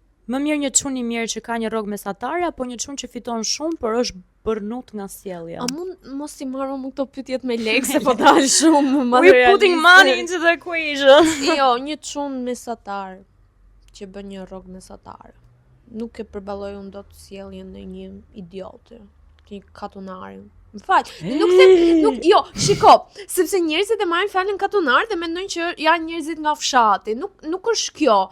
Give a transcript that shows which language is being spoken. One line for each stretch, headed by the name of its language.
Albanian: Më mirë një çun i mirë që ka një rrogë mesatare apo një çun që fiton shumë por është bërnut nga sjellja? A mund mos i marrë më këto pyetjet me lekë se po dal shumë
English: We're putting money into the equation.
Albanian: Jo, një çun mesatar që bën një rrogë mesatare. Nuk e përballoj unë dot sjelljen e një idiote, një katunari. M'fal, nuk them, jo, shiko, sepse njerëzit e marrin fjalën katunar dhe mendojnë që janë njerëzit nga fshati. Nuk është kjo.